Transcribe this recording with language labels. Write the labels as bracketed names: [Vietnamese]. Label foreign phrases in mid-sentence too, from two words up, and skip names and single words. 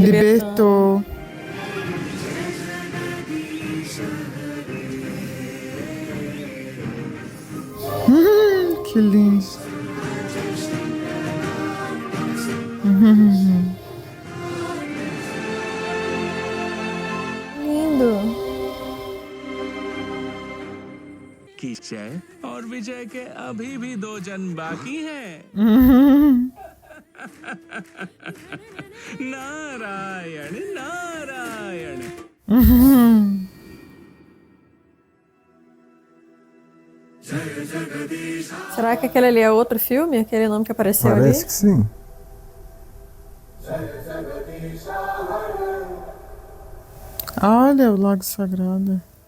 [Portuguese] Libertou. Que lindo. Lindo. [Hindi] की जय और विजय के अभी भी 2 जन्म बाकी हैं। नारायण नारायण। [Portuguese] Será que aquele ali é outro filme? Aquele nome que apareceu Parece ali? que sim. Olha o Lago Sagrado.